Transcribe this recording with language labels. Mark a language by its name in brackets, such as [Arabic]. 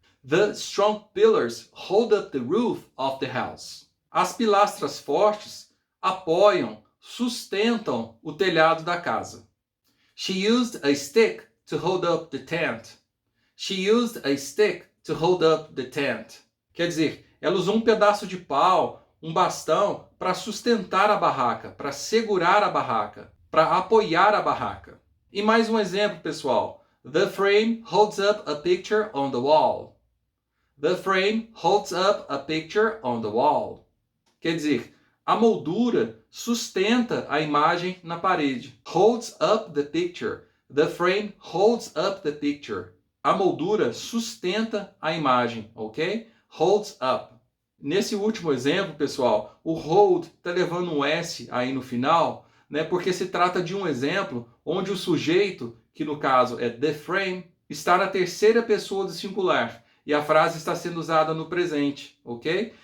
[English] The strong pillars hold up the roof of the house. [Portuguese] As pilastras fortes apoiam, sustentam o telhado da casa. [English] She used a stick to hold up the tent. She used a stick to hold up the tent. [Portuguese] Quer dizer, ela usou um pedaço de pau, um bastão, para sustentar a barraca, para segurar a barraca, para apoiar a barraca. E mais um exemplo, pessoal. [English] The frame holds up a picture on the wall. The frame holds up a picture on the wall. [Portuguese] Quer dizer, a moldura sustenta a imagem na parede. [English] Holds up the picture. The frame holds up the picture. [Portuguese] A moldura sustenta a imagem, ok? [English] Holds up. [Portuguese] Nesse último exemplo, pessoal, o hold está levando um S aí no final, né? Porque se trata de um exemplo onde o sujeito, que no caso é the frame, está na terceira pessoa do singular e a frase está sendo usada no presente, ok?